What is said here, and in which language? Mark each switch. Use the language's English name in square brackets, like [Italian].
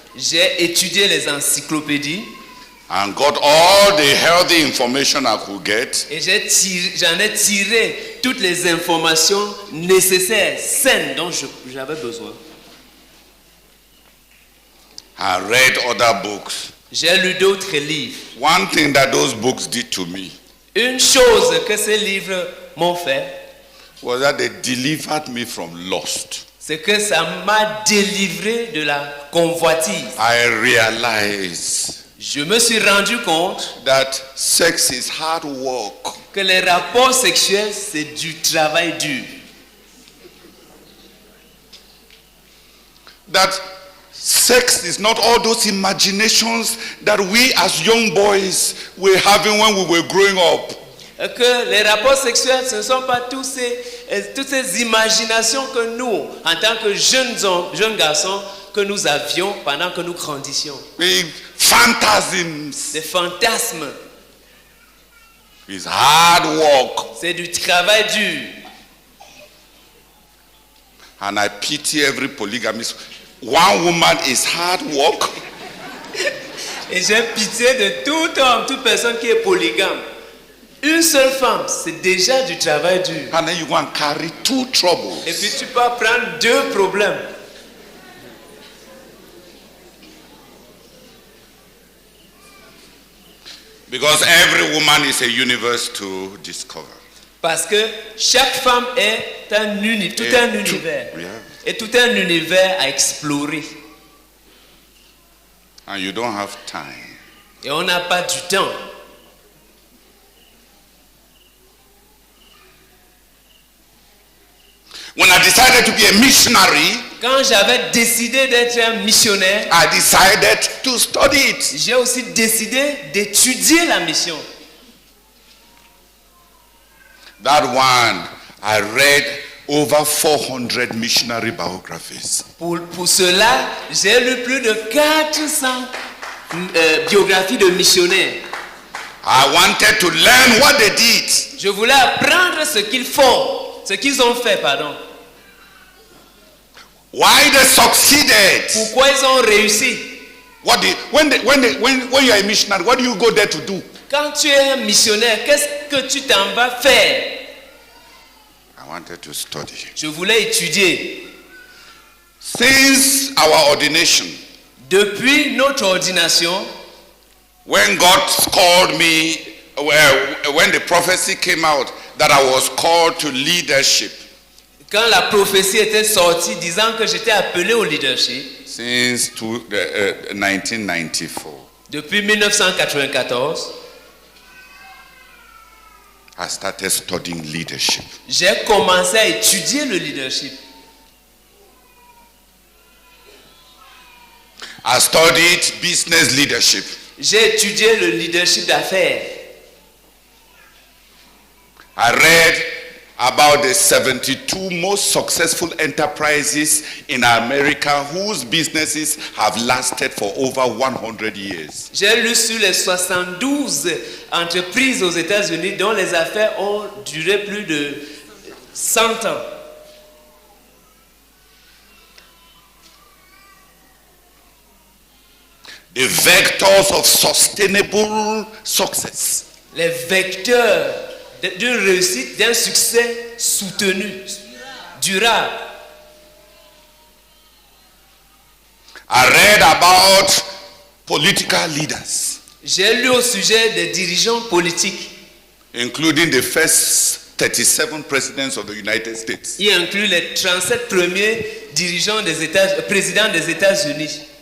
[French] J'ai étudié les encyclopédies [English] and got all the healthy information I could get. [French] et j'en ai tiré toutes les informations nécessaires, saines dont j'avais besoin. [English] I read other books. [French] J'ai lu d'autres livres. [English] One thing that those books did to me [French] Une chose que ces livres m'ont fait, [English] was that they delivered me from lust. [French] c'est que ça m'a délivré de la convoitise. [English] I realized [French] Je me suis rendu compte [English] that sex is hard work. [French] que les rapports sexuels, c'est du travail dur. [English] That sex is not all those imaginations that we as young boys were having when we were growing up. [French] Que les rapports sexuels, ce ne sont pas toutes ces imaginations que nous, en tant que jeunes garçons, que nous avions pendant que nous grandissions. [English] The phantasms [French] Des fantasmes, [English] is hard work. [French] c'est du travail dur. [English] And I pity every polygamist. One woman is hard work. [French] Et j'ai pitié de tout homme, toute personne qui est polygame. Une seule femme, c'est déjà du travail dur. [English] And then you go and carry two troubles. [French] Et puis tu peux prendre 2 problèmes. [English] Because every woman is a universe to discover. [French] Parce que chaque femme est tout un univers. [English] Yeah. [French] Et tout un univers à explorer. [English] And you don't have time. [French] Et on n'a pas du temps. [English] When I decided to be a missionary, [French] Quand j'avais décidé d'être un missionnaire, [English] I decided to study it. [French] j'ai aussi décidé d'étudier la mission. [English] That one, I read over 400 missionary biographies. [French] Pour cela, j'ai lu plus de 400 biographies de missionnaires. [English] I wanted to learn what they did. [French] Je voulais apprendre ce qu'ils font, ce qu'ils ont fait, pardon. [English] Why they succeeded. [French] Pourquoi ils ont réussi. [English] When you are a missionary, what do you go there to do? [French] Quand tu es un missionnaire, qu'est-ce que tu t'en vas faire? [English] I wanted to study. [French] Je voulais étudier. [English] Since our ordination, [French] Depuis notre ordination, [English] when God called me, when the prophecy came out that I was called to leadership, [French] quand la prophétie était sortie disant que j'étais appelé au leadership, [English] since 1994, [French] depuis 1994, [English] I started studying leadership. [French] j'ai commencé à étudier le leadership. [English] I studied business leadership. [French] J'ai étudié le leadership d'affaires. [English] I read about the 72 most successful enterprises in America whose businesses have lasted for over 100 years. [French] J'ai lu sur les 72 entreprises aux États-Unis dont les affaires ont duré plus de 100 ans. [English] The vectors of sustainable success. [French] Les vecteurs d'une réussite, d'un succès soutenu, durable. [English] I read about political leaders, [French] J'ai lu au sujet des dirigeants politiques, [English] including the first 37 presidents of the United States. [French] y inclut les 37 premiers dirigeants présidents des États-Unis.